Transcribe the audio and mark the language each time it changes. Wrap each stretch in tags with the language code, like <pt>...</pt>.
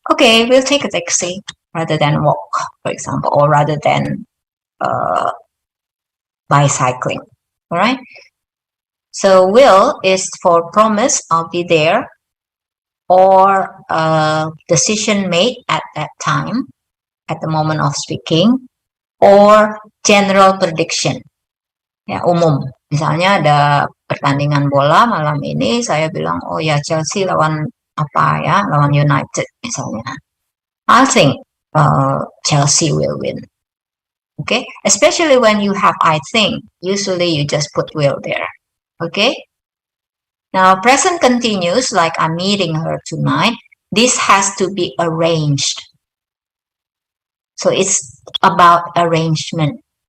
<en>Okay, we'll take a taxi rather than walk, for example, or rather than bicycling. All right. So will is for promise, I'll be there, or decision made at that time, at the moment of speaking, or general prediction.</en> <id>Ya, umum. Misalnya ada pertandingan bola malam ini, saya bilang, oh ya Chelsea lawan apa ya, lawan United misalnya.</id> <en>I think Chelsea will win. Okay, especially when you have I think, usually you just put will there. Okay. Now present continuous, like I'm meeting her tonight. This has to be arranged. So it's about arrangement.</en>